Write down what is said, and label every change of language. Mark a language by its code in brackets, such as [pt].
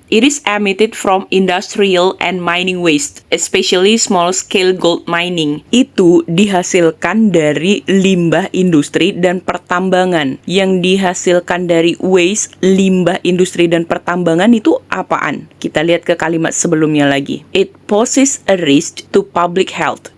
[en] It is emitted from industrial and mining waste, especially small-scale gold mining. [id] Itu dihasilkan dari limbah industri dan pertambangan. Yang dihasilkan dari waste, limbah industri dan pertambangan itu apaan? Kita lihat ke kalimat sebelumnya lagi. [en] It poses a risk to public health.